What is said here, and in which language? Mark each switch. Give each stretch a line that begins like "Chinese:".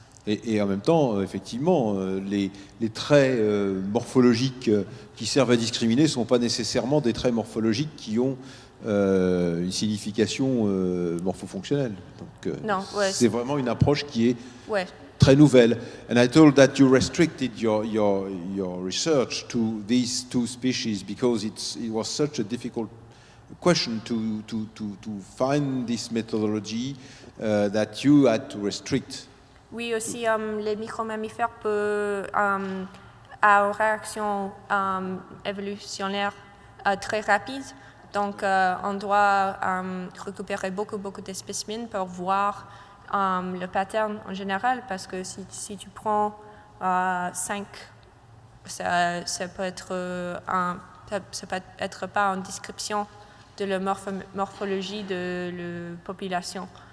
French: Et en même temps, effectivement, les traits morphologiques qui servent à discriminer ne sont pas nécessairement des traits morphologiques qui ont une signification morphofonctionnelle. Donc, c'est vraiment une approche qui est très nouvelle.
English: And I told that you restricted your research to these two species because it was such a difficult question to find this methodology that you had to restrict.
French: Oui, aussi, les micro-mammifères peuvent avoir une réaction évolutionnaire très rapide. Donc, on doit récupérer beaucoup de spécimens pour voir le pattern en général, parce que si tu prends 5, ça peut être pas une description de la morphologie de la population.